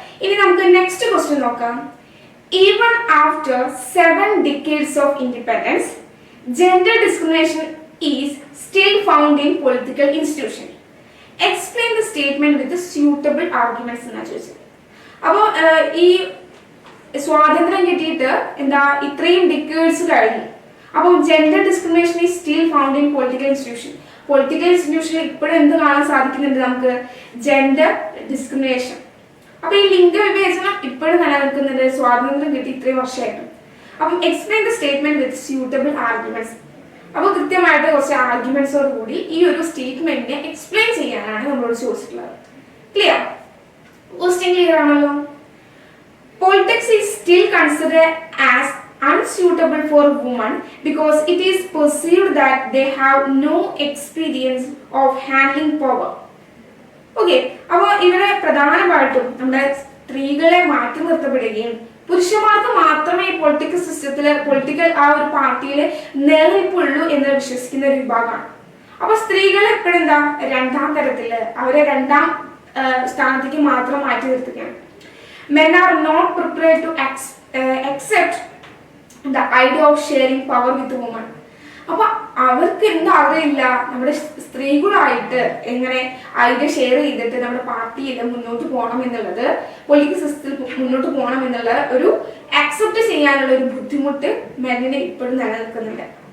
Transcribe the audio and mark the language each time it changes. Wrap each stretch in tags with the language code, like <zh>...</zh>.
<ml>ഇനി നമുക്ക് next question നോക്കാം.</ml> <en>Even after 7 decades of independence, gender discrimination is still found in political institutions. Explain the statement with the suitable arguments</en> <ml>എന്നാ ചോദിച്ചത്. അപ്പോൾ ഈ സ്വാതന്ത്ര്യം കിട്ടിയിട്ട് ഇത്രയും ഡിക്കേഡ്സ് കഴിഞ്ഞു. അപ്പം</ml> <en>Gender discrimination is still found in political institution.</en> <ml>Political ഇൻസ്റ്റിറ്റ്യൂഷനിൽ ഇപ്പോഴും എന്ത് കാണാൻ സാധിക്കുന്നുണ്ട്? നമുക്ക് ജെൻഡർ ഡിസ്ക്രിമിനേഷൻ. അപ്പൊ ഈ ലിംഗവിവേചനം ഇപ്പോഴും നിലനിൽക്കുന്നുണ്ട്, സ്വാതന്ത്ര്യം കിട്ടി ഇത്രയും വർഷമായിട്ട്. അപ്പം</ml> <en>Explain the statement with suitable arguments.</en> <ml>അപ്പോൾ കൃത്യമായിട്ട് കുറച്ച് ആർഗ്യുമെന്റ്സോട് കൂടി ഈ ഒരു സ്റ്റേറ്റ്മെന്റിനെ എക്സ്പ്ലെയിൻ ചെയ്യാനാണ് നമ്മളോട് ചോദിച്ചിട്ടുള്ളത്. ക്ലിയർ? ക്വസ്റ്റ്യൻ ക്ലിയർ ആണല്ലോ?</ml> <en>Politics is still considered as unsuitable for women because it is perceived that they have no experience of handling power.</en> <ml>Okay, അപ്പോൾ ഇവിടെ പ്രധാനമായിട്ടും നമ്മുടെ സ്ത്രീകളെ മാറ്റി നിർത്തപ്പെടുകയും പുരുഷന്മാർക്ക് മാത്രമേ പൊളിറ്റിക്കൽ സിസ്റ്റത്തിൽ ആ ഒരു പാർട്ടിയിൽ നിലനിൽപ്പുള്ളൂ എന്ന് വിശ്വസിക്കുന്ന ഒരു വിഭാഗമാണ്. അപ്പൊ സ്ത്രീകൾ എപ്പോഴും എന്താ രണ്ടാം തരത്തില്, അവരെ രണ്ടാം സ്ഥാനത്തേക്ക് മാത്രം മാറ്റി നിർത്തുകയാണ്.</ml> <en>Men are not prepared to accept the idea of sharing power with women.</en> <ml>അപ്പൊ അവർക്ക് എന്താ അറിയില്ല നമ്മുടെ സ്ത്രീകളായിട്ട് എങ്ങനെ ഐഡിയ ഷെയർ ചെയ്തിട്ട് നമ്മുടെ പാർട്ടിയിൽ മുന്നോട്ട് പോകണം എന്നുള്ളത്, പൊളിറ്റിക്കൽ സിസ്റ്റത്തിൽ മുന്നോട്ട് പോകണം എന്നുള്ള ഒരു അക്സെപ്റ്റ് ചെയ്യാനുള്ള ഒരു ബുദ്ധിമുട്ട് മെന്നിന് ഇപ്പോഴും നിലനിൽക്കുന്നുണ്ട്.</ml>